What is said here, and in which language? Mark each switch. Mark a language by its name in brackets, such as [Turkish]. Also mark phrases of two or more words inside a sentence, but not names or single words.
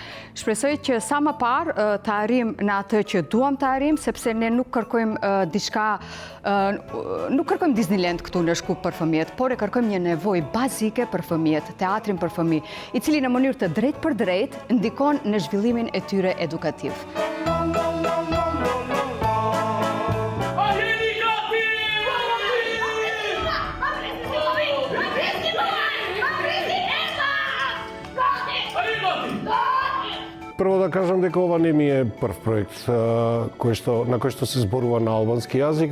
[Albanian] Shpresoj që sa më parë të arrim në atë që duam të arrim, sepse ne nuk kërkojmë diçka, nuk kërkojmë Disneyland këtu në Shkup për fëmijët, por e kërkojmë një nevojë bazike për fëmijët, teatrin për fëmijë, i cili në mënyrë të drejtë për drejtë ndikon në zhvillimin e tyre edukativ. [Serbian] Prvo da kažem [Macedonian] дека ова не ми е прв проект на кој што се зборува на албански јазик.